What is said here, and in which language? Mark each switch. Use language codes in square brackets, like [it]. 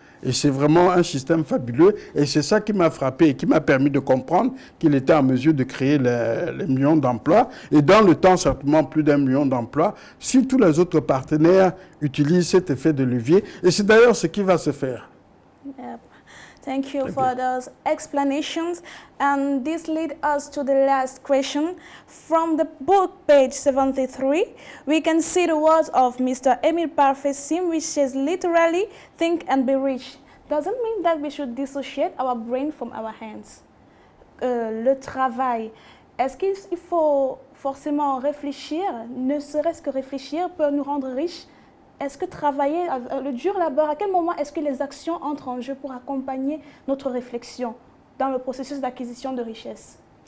[fr] Et c'est vraiment un système fabuleux. Et c'est ça qui m'a frappé et qui m'a permis de comprendre qu'il était en mesure de créer les millions d'emplois. Et dans le temps, certainement plus d'1 million d'emplois, si tous les autres partenaires utilisent cet effet de levier. Et c'est d'ailleurs ce qui va se faire. [en] Yep. Thank you for those explanations. And this leads us to the last question. From the book, page 73, we can see the words of Mr. Émile Parfait-Sim, which says literally, think and be rich. Doesn't mean that we should dissociate our brain from our hands. [fr] Le travail, est-ce qu'il faut forcément réfléchir, ne serait-ce que réfléchir peut nous rendre riches? Est-ce que travailler, le dur labeur, à quel moment est-ce que les actions entrent en jeu pour accompagner notre réflexion dans le processus d'acquisition de richesse?